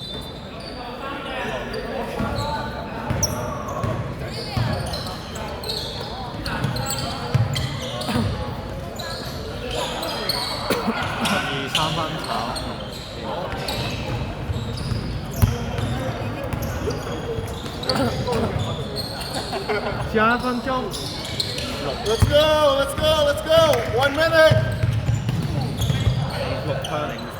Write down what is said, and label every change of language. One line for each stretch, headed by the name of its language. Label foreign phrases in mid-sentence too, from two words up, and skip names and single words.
Cantonese: 2、3 分炒。只有1分鐘。
English: Let's go. 1 minute.
Cantonese: 6 分。